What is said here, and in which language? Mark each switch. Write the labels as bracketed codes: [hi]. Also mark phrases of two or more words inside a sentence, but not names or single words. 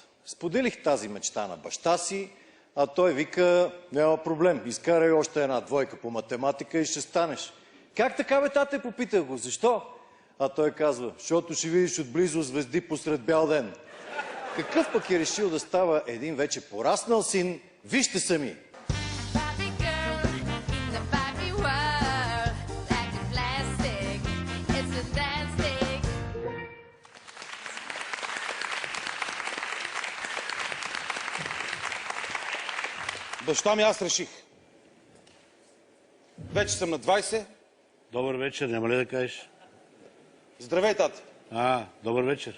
[bg] Споделих тази мечта на баща си, а той вика, няма проблем, изкарай още една двойка по математика и ще станеш. Как така, бе, тате? Попитах го. Защо? А той казва, защото ще видиш отблизо звезди посред бял ден. Какъв пък е решил да става един вече пораснал син? Вижте сами. [en] Barbie girl in the Barbie world, like a plastic, it's fantastic. [bg] Баща ми, аз реших. Вече съм на 20. Добър вечер, няма ли да кажеш? Здравей, тате. Добър вечер.